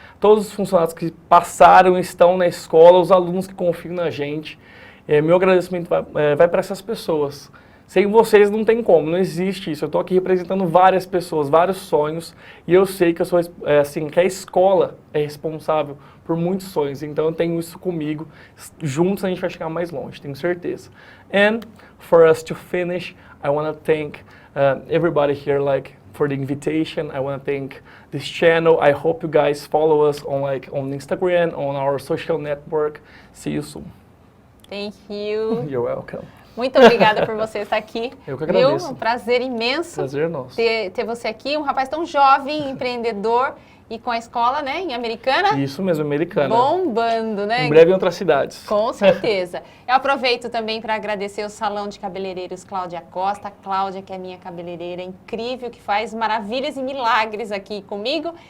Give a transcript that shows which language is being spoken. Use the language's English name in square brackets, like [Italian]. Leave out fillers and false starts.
[Portuguese] Todos os funcionários que passaram e estão na escola, os alunos que confiam na gente. Meu agradecimento vai para essas pessoas. Sem vocês não tem como, não existe isso. Eu estou aqui representando várias pessoas, vários sonhos, e eu sei que eu sou, assim, que a escola é responsável por muitos sonhos. Então eu tenho isso comigo. Juntos a gente vai chegar mais longe, tenho certeza. [English] And for us to finish, I want to thank everybody here, like, for the invitation. I want to thank this channel. I hope you guys follow us on Instagram, on our social network. See you soon. Thank you. You're welcome. [Portuguese] Muito obrigada por você estar aqui. Eu que agradeço. Viu? Um prazer imenso. Prazer nosso. Ter você aqui, um rapaz tão jovem, empreendedor e com a escola, né, em Americana. Isso mesmo, Americana. Bombando, né? Em breve em outras cidades. Com certeza. Eu aproveito também para agradecer o Salão de Cabeleireiros Cláudia Costa. A Cláudia, que é minha cabeleireira incrível, que faz maravilhas e milagres aqui comigo.